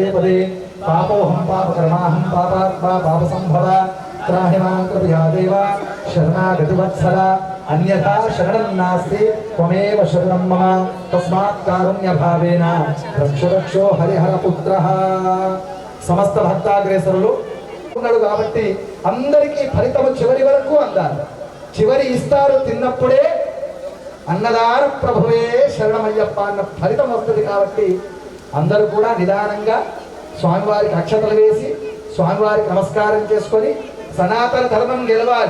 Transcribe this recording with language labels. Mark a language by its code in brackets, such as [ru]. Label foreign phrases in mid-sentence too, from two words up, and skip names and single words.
[sa] पदे पापोऽहं पापकर्माहं पापात्मा पापसम्भवा त्राहि मां कृपया देव शरणागतिवत्सला अन्यथा शरणं नास्ति त्वमेव शरणं मम तस्मात् कारुण्यभावेन रक्ष रक्षो हरिहरपुत्रः समस्त भक्ताग्रेसरुలు [te] ఉన్నాడు కాబట్టి అందరికీ ఫలితము చివరి వరకు అందాలి చివరి ఇస్తారు తిన్నప్పుడే అన్నదాన ప్రభువే శరణమయ్యప్ప అన్న ఫలితం వస్తుంది. కాబట్టి అందరూ కూడా నిదానంగా స్వామివారికి అక్షతలు వేసి స్వామివారికి నమస్కారం చేసుకొని సనాతన ధర్మం గెలవాలి.